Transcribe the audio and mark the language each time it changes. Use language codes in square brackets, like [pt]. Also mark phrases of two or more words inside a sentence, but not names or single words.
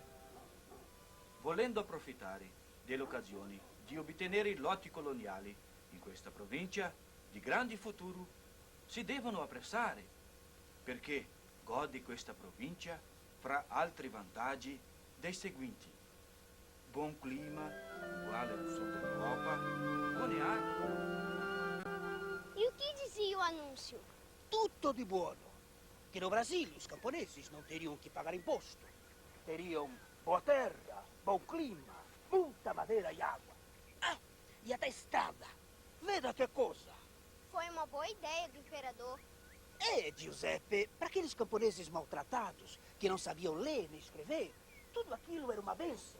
[it] Volendo approfittare delle occasioni di ottenere lotti coloniali in questa provincia di grande futuro, si devono appressare, perché gode questa provincia, fra altri vantaggi, dei seguenti: buon clima, uguale al sul dell'Europa, buone acque. [pt] E o que dizia o anúncio? [it] Tutto di buono. Che [pt] no Brasile os camponeses não teriam que pagar imposto. Teriam boa terra, bom clima, muita madeira e água. Ah, e até estrada. Veda que coisa. Foi uma boa ideia do imperador. Giuseppe, para aqueles camponeses maltratados, que não sabiam ler nem escrever, tudo aquilo era uma benção.